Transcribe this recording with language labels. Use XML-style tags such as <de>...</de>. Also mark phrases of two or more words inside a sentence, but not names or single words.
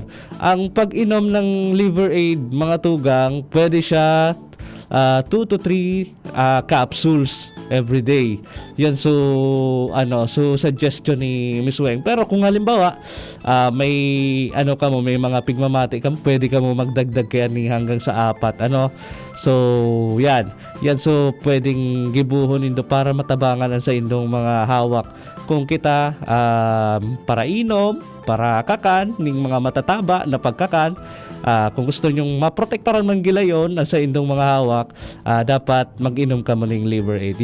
<bik>Ang pag-inom ng liver aid, mga tugang, pwede siya 2 to 3</bik> <en>capsules every day.</en> <bik>Yan so suggestion ni Miss Weng. Pero kung halimbawa may may mga pigmamati ka, pwede ka mo magdagdag kaya ni hanggang sa 4 So yan so pwedeng gibuhon indo para matabangan ang sa indong mga hawak. Kung kita para inom, para kakan ning mga matataba na pagkakan, kung gusto nyong maprotektaran man gila yon sa indong mga hawak, dapat mag-inom ka mo ng liver aid.</bik>